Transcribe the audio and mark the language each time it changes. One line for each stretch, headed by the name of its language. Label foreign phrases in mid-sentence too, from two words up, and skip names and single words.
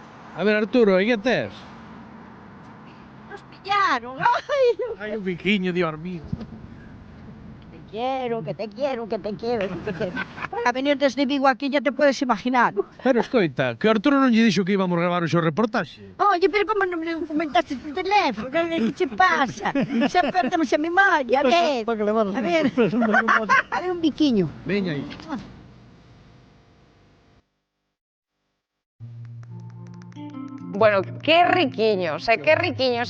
Galician: A ver, Arturo, e que tes?
Spanish: Nos pillaron. Ay,
Galician: Ai, un biquiño,
Spanish: Dios mío. te quiero, que te quiero, que te quiero, que te quiero. Para venir desde Vigo aquí ya te puedes imaginar.
Galician: Pero escoita, que o Arturo non lle dixo que íbamos gravar o seu reportaxe. Oye, pero como non me comentaste por teléfono? Que che pasa? Xa perdemos a memoria. A ver, Para que levar a ver. A ver un biquiño. Veña aí. Bueno, que riquiños, que riquiños.